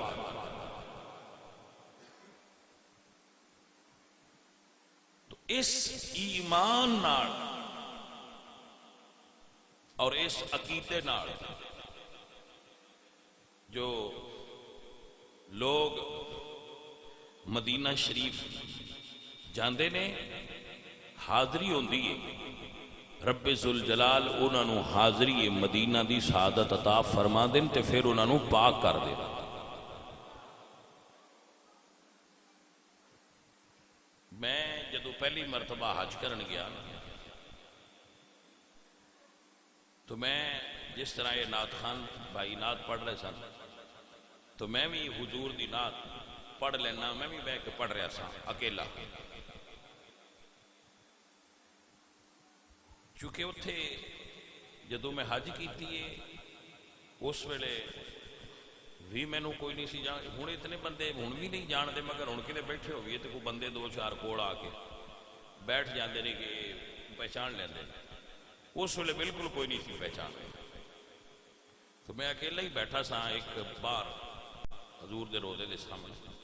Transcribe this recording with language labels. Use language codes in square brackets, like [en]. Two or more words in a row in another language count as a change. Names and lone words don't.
[pa] تو اس ایمان نال اور اس عقیدے نال جو لوگ مدینہ شریف جاندے نے، حاضری ہوندی ہے، رب ذوالجلال انہاں نو حاضری مدینہ دی سعادت عطا فرما دین تے پھر انہاں نو پاک کر دے۔ میں جدو پہلی مرتبہ حج کرن گیا تو میں جس طرح یہ نعت خان بھائی نعت پڑھ رہے سن تو میں بھی حضور دی نعت پڑھ لینا، میں بھی بہ کے پڑھ رہا سا اکیلا، چونکہ اتھے جدو میں حج کیتی ہے اس ویلے بھی میں نو کوئی نہیں سی جان، ہوں اتنے بندے ہوں بھی نہیں جان دے، مگر ہوں کتے بیٹھے ہوئے تو کوئی بندے دو چار کول آ کے بیٹھ جاندے نے کہ پہچان لیندے، اس ویلے بالکل کوئی نہیں سی پہچان، تو میں اکیلا ہی بیٹھا سا ایک بار حضور دے روضے دے سامنے،